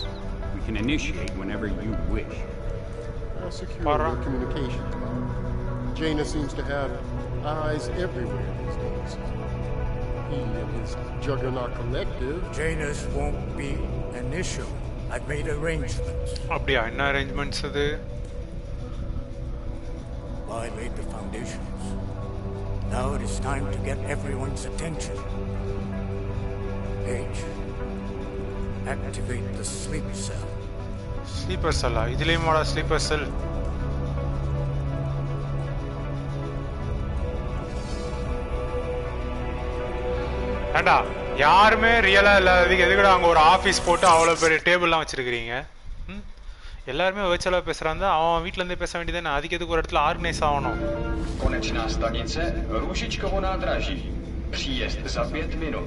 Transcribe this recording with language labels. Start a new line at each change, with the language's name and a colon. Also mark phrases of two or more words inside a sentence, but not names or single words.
English: We can initiate whenever you wish. I'll secure your communication. Jaina seems to have eyes everywhere these days. He and his Juggernaut collective. Jaina's won't be an issue. I've made arrangements.
Tamil: அப்படியா என்ன arrangements அது?
English: I laid the foundations. Now it is time to get everyone's attention. H. Activate the sleep cell. Sleeper cell. இதுலயுமாடா sleeper cell?
Tamil: ஏண்டா யாருமே ரியலா இல்லாததுக்கு எதுக்குடா அங்க ஒரு ஆபீஸ் போட்டு அவ்வளவு பெரிய டேபிள்லாம் வச்சிருக்கீங்க? எல்லாருமே virtual பேசுறாங்க. அவன் வீட்ல இருந்தே பேச வேண்டியதானே. அதுக்கு எதுக்கு ஒரு இடத்துல ஆர்கனைஸ் ஆகணும்?
Czech: Konečná stanice Růžičkovo nádraží. Příjezd za 5 minut.